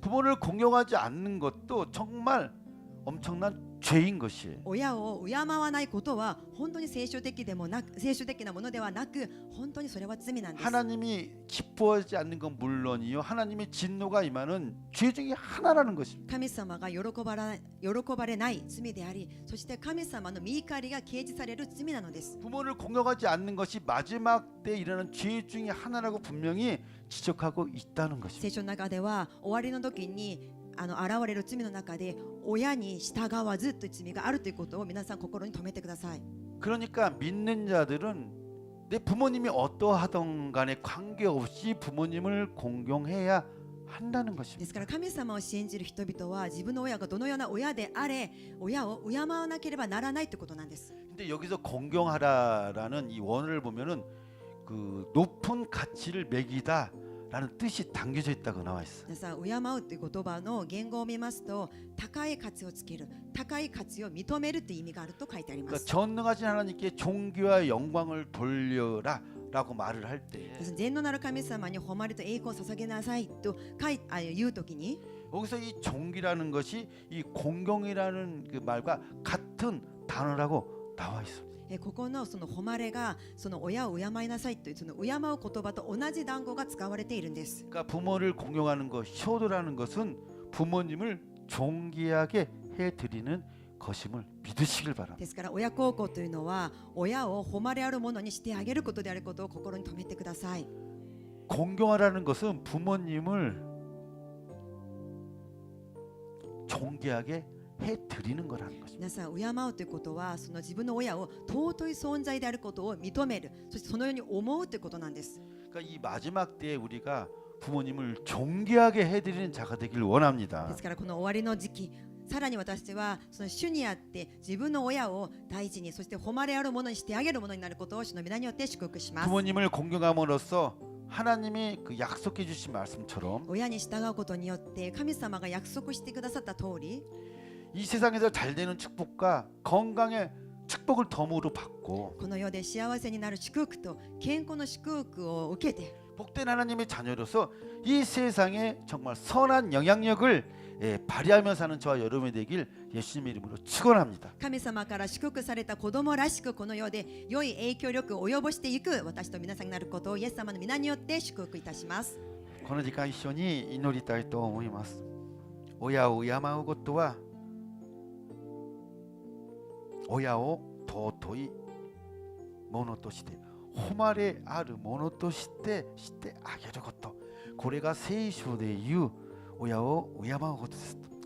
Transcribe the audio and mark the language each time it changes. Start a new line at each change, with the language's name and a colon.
Korean: 부모를 공경하지 않는 것도 정말 엄청난 죄인 것이에요.
Japanese: 親を敬わないことは本当に聖書的なものではなく、本当にそれは罪なんです。
Korean: 하나님이 기뻐하지 않는 건 물론이요, 하나님의 진노가 임하는 죄 중에 하나라는 것입니다.
Japanese: 神様が喜ばれない罪であり、そして神様の御怒りが掲示される罪なのです。
Korean: 부모를 공경하지 않는 것이 마지막 때 일어나는 죄 중에 하나라고 분명히 지적하고 있다는 것입니다.
Japanese: 聖書の中では終わりの時に現れる罪の中で親に従わずという罪があるということを皆さん心に留めてください。
Korean: 그러니까 믿는 자들은 내 부모님이 어떠하던 간에 관계없이 부모님을 공경해야 한다는
Japanese: で
Korean: 것입니다.
Japanese: すから神様を信じる人々は自分の親がどのような親であれ親を敬わなければならないということなんです。
Korean: 근데 여기서 공경하라라는 이 원어를 보면은 그 높은 가치를 매기다라는 뜻이 담겨져 있다고 나와 있어.
Japanese: 皆さん、敬うという言葉の言語を見ますと、高い価値をつける、高い価値を認めるという意味があると書いてありま
Korean: 그러니까
Japanese: す。
Korean: 전능하신 하나님께 존귀와 영광을 돌려라라고 말을 할 때
Japanese: 全能なる神様に誉れと栄光を捧げなさいと言うときに、
Korean: 여기서 이 존귀라는 것이 이 공경이라는 그 말과 같은 단어라고 나와 있어.
Japanese: ここのその誉れがその親を敬いなさいというその敬う言葉と同じ単語が使われているんです。
Korean: 그러니까 부모를 공경하는 것, 효도라는 것은 부모님을 존귀하게 해드리는 것임을 믿으시길 바랍니다.
Japanese: ですから親孝行というのは親を誉れあるものにしてあげることであることを心に留めてください。
Korean: 공경하라는 것은 부모님을 존귀하게 해드리는 거라는 것입니다.
Japanese: 皆さん、敬うということはその自分の親を尊い存在であることを認める、そしてそのように思うということなんです。
Korean: 그러니까 이 마지막 때에 우리가 부모님을 존귀하게 해드리는 자가 되길 원합니다.
Japanese: ですからこの終わりの時期、さらに私たちはその主にあって自分の親を大事に、そして誉れあるものにしてあげるものになることを主の皆によって祝福します。
Korean: 부모님을 공경함으로써 하나님이 그 약속해 주신 말씀처럼
Japanese: 親に従うことによって神様が約束してくださった通り、
Korean: 이 세상에서 잘 되는 축복과 건강의 축복을 덤으로 받고
Japanese: この世で幸せになる祝福と健康の祝福を受けて、
Korean: 복된 하나님의 자녀로서 이 세상에 정말 선한 영향력을 발휘하며 사는 저와 여러분이 되길 예수님의 이름으로 축원합니다.
Japanese: 神様から祝福された子供らしくこの世で良い影響力を及ぼしていく私と皆さんになることをイエス様の皆によって祝福いたします。この時間一緒に祈りたいと思います。親を敬うことは親を尊いものとして誉れあるものとしてしてあげること、これが聖書で言う親を敬うことです。